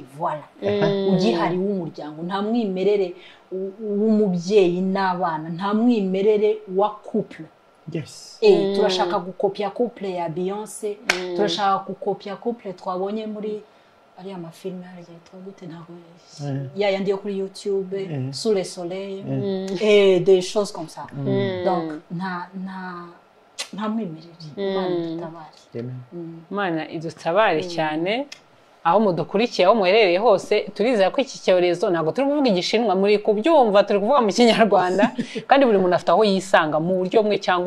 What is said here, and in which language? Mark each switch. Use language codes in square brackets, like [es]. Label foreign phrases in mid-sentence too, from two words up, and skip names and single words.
[rw] voila ugihari w'umuryango nta mwimerere w'umubyeyi n'abana nta mwimerere wa couple turashaka gukopya couple ya Beyoncé turashaka gukopya couple twabonye muri ari amafilme yitwa gute ntago yandi yo kuri YouTube Sous le soleil [fr] et des choses comme ça [rw] donc nta mwimerere Imana idutabare cyane aho mudukurikiye aho muherereye hose turizera ko iki cyorezo ntago turi kuvuga igishinwa muri kubyumva turi kuvuga mu kinyarwanda kandi buri muntu afite aho yisanga mu buryo bumwe cyangwa